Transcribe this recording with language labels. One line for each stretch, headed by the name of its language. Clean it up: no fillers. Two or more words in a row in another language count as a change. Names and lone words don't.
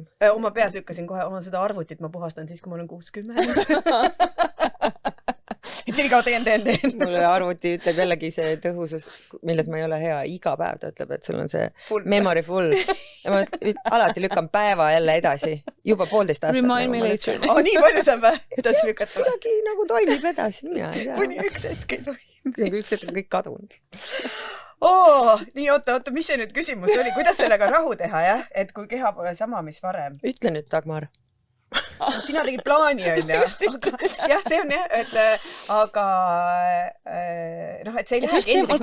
Estonian: Oma peas lükkasin kohe, seda arvutit ma puhastan siis, kui ma olen 60. Et siin ka teen. Mulle arvuti ütleb jällegi see tõhusus, milles ma ei ole hea. Iga päev ta ütleb, et sul on see
English: memory full.
Estonian: Ja ma alati lükkan päeva jälle edasi. Juba 1,5 aastat.
English: Remind me later.
Estonian: Nii palju saab edasi lükata. Kuidagi nagu toimib edasi, mina ei tea. Kuni üks hetk ei toimi. Kuni üks hetk on kõik kadunud. Nii, oota, mis see nüüd küsimus oli? Kuidas sellega rahu teha, jah? Et kui keha pole sama, mis varem? Ütle nüüd, Dagmar. Sina tegid plaani, on jah? Jah, see on jah, aga et see ei lähe endiseks.